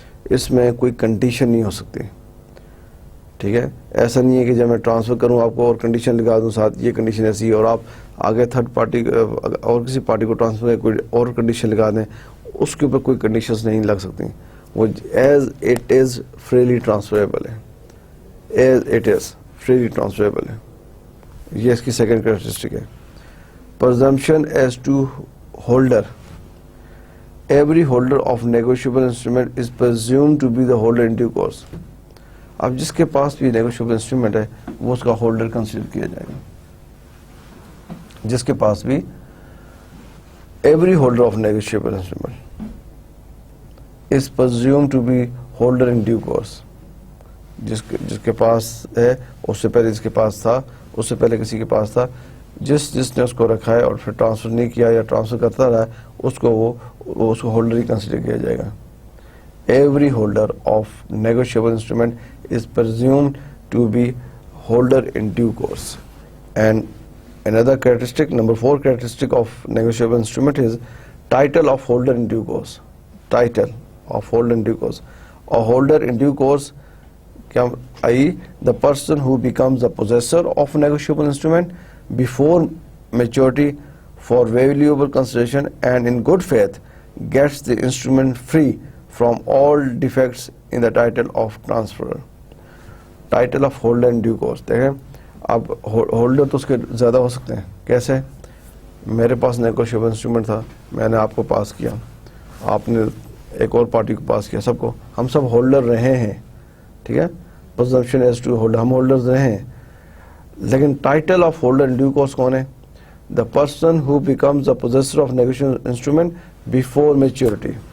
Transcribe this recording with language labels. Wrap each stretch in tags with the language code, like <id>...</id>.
<ur>اس میں کوئی کنڈیشن نہیں ہو سکتی. ٹھیک ہے، ایسا نہیں ہے کہ جب میں ٹرانسفر کروں آپ کو اور کنڈیشن لگا دوں ساتھ، یہ کنڈیشن ایسی ہے، اور آپ آگے تھرڈ پارٹی اور کسی پارٹی کو ٹرانسفر کریں کوئی اور کنڈیشن لگا دیں، اس کے اوپر کوئی کنڈیشنز نہیں لگ سکتی.</ur> <en>وہ as it is freely transferable ہے. As it is freely transferable ہے.</en> <ur>یہ اس کی سیکنڈ کریکٹرسٹک ہے.</ur> <en>Presumption as to holder. Every holder of negotiable instrument is presumed to be the holder in due course.</en> <ur>اب جس کے پاس بھی نیگوشیبل انسٹرومنٹ ہے وہ اس کا ہولڈر کنسیڈر کیا جائے گا. جس کے پاس بھی</ur> <en>Every holder of negotiable instrument is presumed to be holder in due course.</en> <ur>جس کے پاس ہے، اس سے پہلے جس کے پاس تھا، اس سے پہلے کسی کے پاس تھا، جس نے اس کو رکھا ہے اور پھر ٹرانسفر نہیں کیا یا ٹرانسفر کرتا رہا، اس کو ہولڈر ہی کنسیڈر کیا جائے گا.</ur> <en>Every holder of negotiable instrument is presumed to be holder in due course. And another characteristic, number 4 characteristic of negotiable instrument is title of holder in due course. Title of holder in due course. A holder in due course, i.e. the person who becomes the possessor of a negotiable instrument before maturity for valuable consideration and in good faith gets the instrument free from all defects in the title of transfer. Title of holder in due course.</en> <ur>دیکھیں اب holder تو اس کے زیادہ ہو سکتے ہیں. کیسے؟ میرے پاس negotiable instrument تھا، میں نے آپ کو پاس کیا، آپ نے ایک اور پارٹی کو پاس کیا، سب کو، ہم سب ہولڈر رہے ہیں. ٹھیک ہے،</ur> <en>presumption as to holder,</en> <ur>ہم ہولڈرز رہے ہیں. لیکن title of holder in due course کون ہے؟</ur> <en>The person who becomes the possessor of negotiable instrument before maturity.</en>